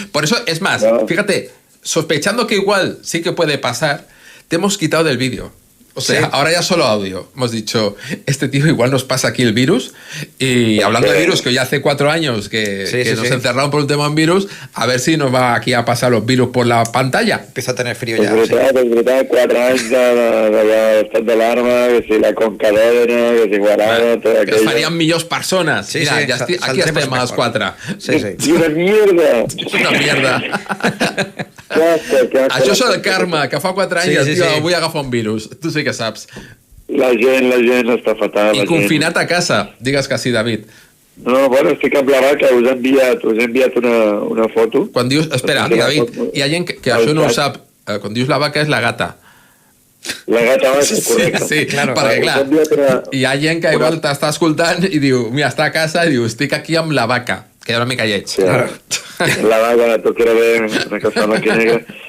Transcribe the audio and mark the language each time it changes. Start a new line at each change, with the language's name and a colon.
Spanish: Por eso, es más, fíjate, sospechando que igual sí que puede pasar, te hemos quitado del vídeo. O sea, ahora ya solo audio. Hemos dicho, este tío igual nos pasa aquí el virus. Y hablando de virus, que ya hace 4 años que nos encerraron por un tema en virus, a ver si nos va aquí a pasar los virus por la pantalla. Empieza a tener frío ya.
Catalan: És veritat, 4 anys d'estat d'alarma, que si la concadena, que si guarada, tot Que
Spanish: aquello.
Catalan: es farían millors persones. Mira, ja aquí estem a les 4.
Spanish: I una mierda. Una mierda.
Catalan: Això és el karma, que fa 4 anys el tio avui agafa un virus. Tu sí que saps. La gent està fatal. I confinat a casa. Digues que sí, David. No, bueno, estic amb la vaca, us he enviat una foto. Quan dius... Espera, David, hi ha gent que això no ho sap. Quan dius la vaca és la gata. La gata vaca, correcte. Sí, perquè clar, hi ha gent que igual t'està escoltant i diu, mira, està a casa i diu, estic aquí amb la vaca. Queda una mica lleig.
Spanish: Sí, la vaca, tu quiero ver una cosa blanca y negra.